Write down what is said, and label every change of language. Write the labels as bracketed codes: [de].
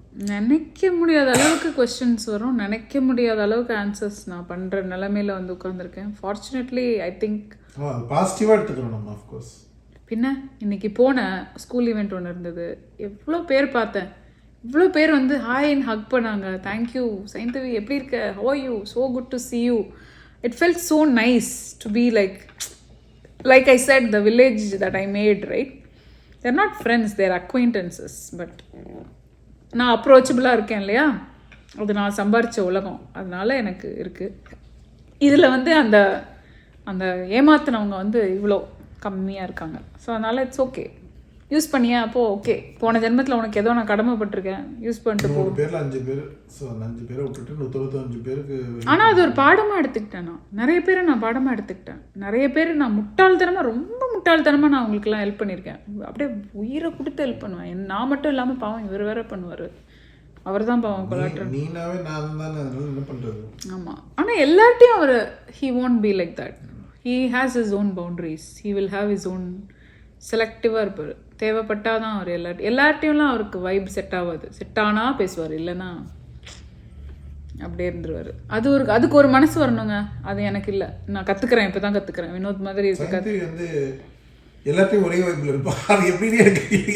[ta] நினைக்க முடியாத அளவுக்கு கொஸ்டின்ஸ் வரும், நினைக்க முடியாத அளவுக்கு ஆன்சர்ஸ் நான் பண்ணுற நிலைமையில வந்து உட்காந்துருக்கேன். [en] fortunately I think [ta] பாசிட்டிவாக எடுத்துக்கணும் நம்ம. ஆஃப்கோர்ஸ் பின்ன இன்னைக்கு போன ஸ்கூல் ஈவெண்ட் ஒன்று இருந்தது, எவ்வளோ பேர் பார்த்தேன், இவ்வளோ பேர் வந்து ஹாய்ன்னு ஹக் பண்ணாங்க. [en] thank you Saindhavi, [ta] எப்படி இருக்க, [en] How are you, so good to see you. It felt so nice to be like I said, the village that I made, right? They're not friends, they're acquaintances. [ta] But நான் அப்ரோச்சபிளாக இருக்கேன் இல்லையா, அது நான் சம்பாரித்த உலகம், அதனால எனக்கு இருக்குது. இதில் வந்து அந்த அந்த ஏமாத்தினவங்க வந்து இவ்வளோ கம்மியாக இருக்காங்க. ஸோ அதனால் [en] It's okay. [ta] யூஸ் பண்ணியா அப்போது ஓகே, போன ஜென்மத்தில் உனக்கு ஏதோ நான் கடமைப்பட்டிருக்கேன், யூஸ் பண்ணிட்டு போ. 5 பேர், ஸோ 5 பேரை விட்டுட்டு 195 பேருக்கு. ஆனால் அது ஒரு பாடமாக எடுத்துக்கிட்டேன். நான் நிறைய பேரை நான் பாடமாக எடுத்துக்கிட்டேன். நிறைய பேர் நான் முட்டாள்தனமாக, ரொம்ப முட்டாள்தனமாக நான் அவங்களுக்குலாம் ஹெல்ப் பண்ணியிருக்கேன். அப்படியே உயிரை கொடுத்து ஹெல்ப் பண்ணுவேன். நான் மட்டும் இல்லாமல் பாவம் இவர் வேற பண்ணுவார், அவர் தான் பாவம் கொலாட்டர். நீனாவே நான் தான், அதனால என்ன பண்ணுறது. ஆமாம், ஆனால் எல்லார்ட்டையும் அவர் [en] he won't be like that. He has his own boundaries. He will have his own [ta] செலக்டிவாக இருப்பார். தேவைப்பட்டால் தான் அவர் எல்லார்ட்டையும்லாம் அவருக்கு வைப் செட் ஆகாது. செட் ஆனால் பேசுவார், இல்லைன்னா அப்படியே இருந்துருவார். அதுக்கு ஒரு மனசு வரணுங்க, அது எனக்கு இல்லை. நான் கற்றுக்கிறேன், இப்போ தான் கற்றுக்கிறேன். வினோத் மாதிரி இருக்கு வந்து எல்லாத்தையும் ஒரே வைப்பில் இருப்பான். அது எப்படின்னு எனக்கு